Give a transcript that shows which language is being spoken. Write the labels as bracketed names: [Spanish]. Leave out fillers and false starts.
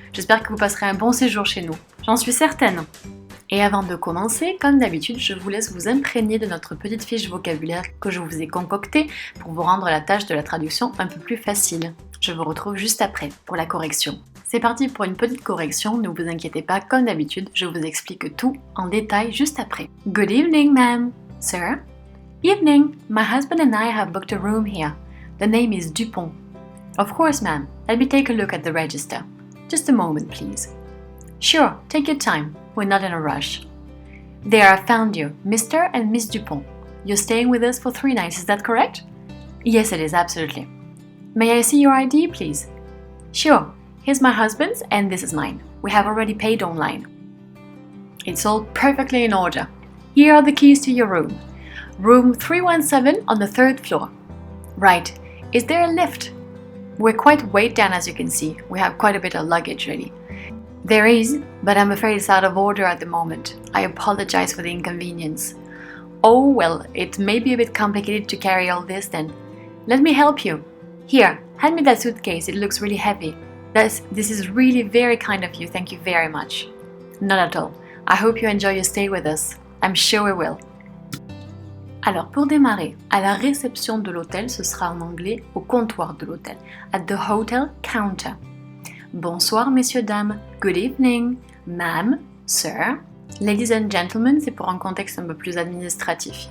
[French] J'espère que vous passerez un bon séjour chez nous. J'en suis certaine. Et avant de commencer, comme d'habitude, je vous laisse vous imprégner de notre petite fiche vocabulaire que je vous ai concoctée pour vous rendre la tâche de la traduction un peu plus facile. Je vous retrouve juste après pour la correction. C'est parti pour une petite correction, ne vous inquiétez pas, comme d'habitude, je vous explique tout en détail juste après. [English] Good evening, ma'am. Sir? Evening. My husband and I have booked a room here. The name is Dupont. Of course, ma'am. Let me take a look at the register. Just a moment, please. Sure, take your time. We're not in a rush. There I found you, Mr. and Miss Dupont. You're staying with us for 3 nights, is that correct? Yes, it is, absolutely. May I see your ID, please? Sure. Here's my husband's and this is mine. We have already paid online. It's all perfectly in order. Here are the keys to your room. Room 317 on the 3rd floor. Right. Is there a lift? We're quite weighed down as you can see. We have quite a bit of luggage really. There is, but I'm afraid it's out of order at the moment. I apologize for the inconvenience. Oh well, it may be a bit complicated to carry all this then. Let me help you. Here, hand me that suitcase, it looks really heavy. This is really very kind of you, thank you very much. Not at all. I hope you enjoy your stay with us. I'm sure we will. [French] Alors pour démarrer, à la réception de l'hôtel, ce sera en anglais au comptoir de l'hôtel. [English] At the hotel counter. [French] Bonsoir messieurs, dames. [English] Good evening, ma'am, sir. Ladies and gentlemen, [French] c'est pour un contexte un peu plus administratif.